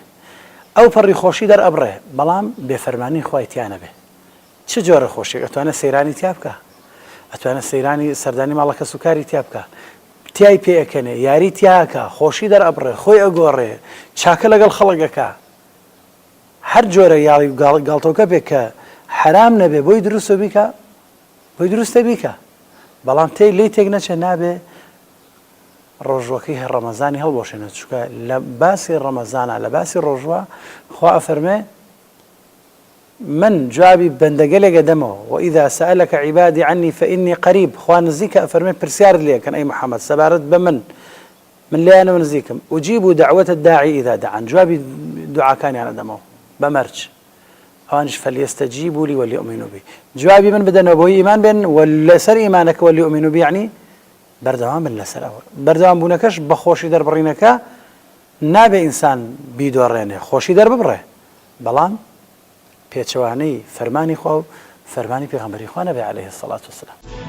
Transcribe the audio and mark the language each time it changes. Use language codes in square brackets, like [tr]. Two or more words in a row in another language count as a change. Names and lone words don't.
[ckb] ئەو پەڕی خۆشی دەرئەبڕێ بەڵام بێفەرمانی خوای تیانە بێ چ جۆرە خۆشێک ئەتوانە سەیرانی تیا بکە ئەتوانە سەیرانی سەردانی ماڵەکە سوکاری تیا بکە تیای پێەکەنێ یاری تیاکە خۆشی دەرئەبڕێ خۆی ئەگۆڕێ چاکە لەگەڵ خەڵکەکە هەر جۆرە یاڵی گاڵتەوکە بێ کە حرام نەبێ بۆی دروستە بیکە بۆی دروستە بیکە بەڵام تێی لی تێک نەچێ نابێ ڕۆژوەکەی ڕەمەزانی هەڵبۆشێنێت چونکە لە باسی ڕەمەزانە لە باسی ڕۆژوە خوا ئەفەرمێ من جوابی بەندەگەلێکە دەمەوە [ar] وإذا سألك عبادي عني فإني [ckb] قريب خوا نزیکە ئەفەرمێ پرسیار لێکەن ئەی محەممەد سەبارەت بە من لایەنەوە نزیکم [ar] أجيب دعوة الداعي إذا دعان [ckb] جوابی دوعاکانیانە دەمەوە بەمەرج ئەوانش [ar] فليستجيبوا لي وليؤمنوا بي [ckb] جوابی من بدەنەوە بۆی ئیمان بێن لەسەر ئیمانەکە [ar] وليؤمنوا بي [ckb] یعنی بەردەوام بن لەسەر ئەوە بەردەوام بوونەکەش بە خۆشی دەربڕینەکە نابێ ئینسان بیدۆڕێنێ خۆشی دەرببڕێ بەڵام پێچەوانەی فەرمانی خوا و فەرمانی پێغەمبەری خوا نەبێ [ar] عەلەیهی السەڵات وەسەلام